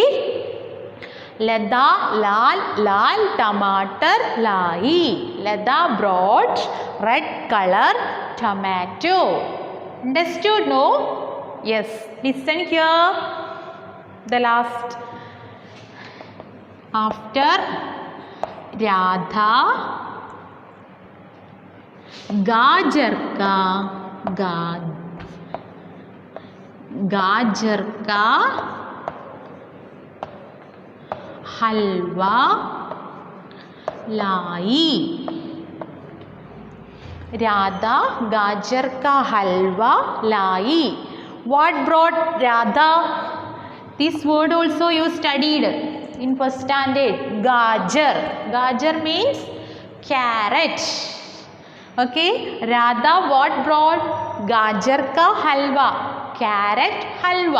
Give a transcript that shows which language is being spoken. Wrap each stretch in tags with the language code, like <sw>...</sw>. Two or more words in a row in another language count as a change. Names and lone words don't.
<hi>लाडा, लाल, लाल, टमाटर, लाई.</hi> <en>Lada brought red color tomato. Understood, no? Yes. Listen here. The last. After Radha,</en> <hi>गाजर का हलवा लाई. राधा गाजर का हलवा लाई.</hi> <en>What brought Radha? This word also you studied in first standard. Gajar. Gajar means carrot. Okay, Radha what brought?</en> <hi>गाजर का हलवा,</hi> <en>carrot halwa.</en>